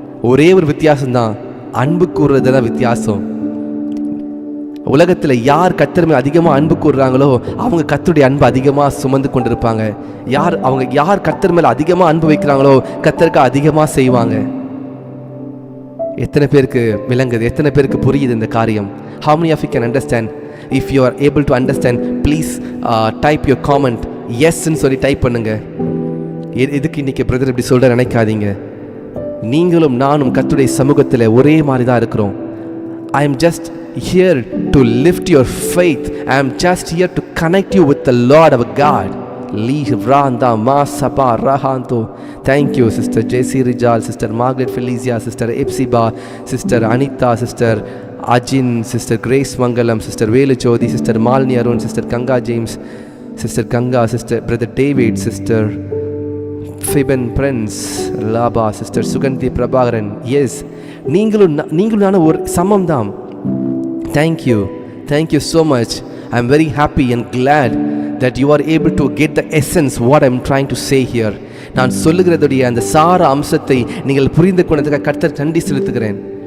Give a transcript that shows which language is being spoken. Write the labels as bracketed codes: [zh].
[ta] ஒரே ஒரு வித்தியாசம் தான், அன்பு கூறுறதுதான் வித்தியாசம். உலகத்தில் யார் கர்த்தர் மேல் அதிகமாக அன்பு கூறுறாங்களோ அவங்க கர்த்தருடைய அன்பு அதிகமாக சுமந்து கொண்டிருப்பாங்க. யார் கர்த்தர் மேல் அதிகமாக அன்பு வைக்கிறாங்களோ கர்த்தருக்கு அதிகமாக செய்வாங்க. எத்தனை பேருக்கு விளங்குது? எத்தனை பேருக்கு புரியுது இந்த காரியம்? [en] How many of you can understand? If you are able to understand, please type your comment. [ta] Yes ன்னு சொல்லி டைப் பண்ணுங்க. எதுக்கு இன்னைக்கு பிரதர் இப்படி சொல்ற நினைக்காதீங்க. நீங்களும் நானும் கர்த்தருடைய சமூகத்தில் ஒரே மாதிரி தான் இருக்கிறோம். [en] I am just here to lift your faith. I am just here to connect you with the Lord our God. Livranda Masaba Rahanto. Thank you, Sister JC Rijal, Sister Margaret Felicia, Sister Epsiba, Sister Anita, Sister Ajin, Sister Grace Mangalam, Sister Velu Jodi, Sister Malini Arun, Sister Ganga James, Sister Ganga, Sister Brother David, Sister Fiben Prince Laba, Sister Suganthi Prabhakaran. [ta] Yes, நீங்களும் நானும் ஒரு சமம் தான். [en] Thank you so much. I am very happy and glad that you are able to get the essence what I am trying to say here. [ta] நான் சொல்லுகிறதுடைய அந்த சார அம்சத்தை நீங்கள் புரிந்து கொண்டதுக்காக கர்த்தர் நன்றி செலுத்துகிறேன்.